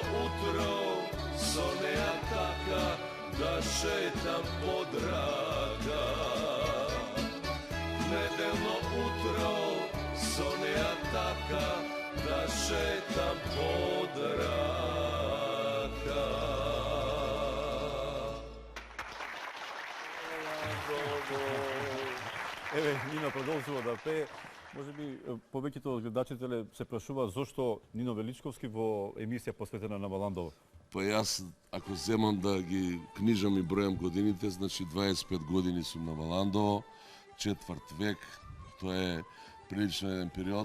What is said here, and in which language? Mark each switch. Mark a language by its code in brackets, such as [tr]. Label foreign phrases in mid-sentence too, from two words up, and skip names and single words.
[mk] utro, сонце така, да шетам под рака. Недељно утро, сонце така, да шетам под рака. Еве, Нино продолжува да пее. Може би повеќето од гледачите се прашуваат зошто Нино Величковски во емисија посветена на Валандово. Па јас, ако земам да ги книжам и бројам годините, значи 25 години сум на Валандово, четврт век, тоа е прилично еден период.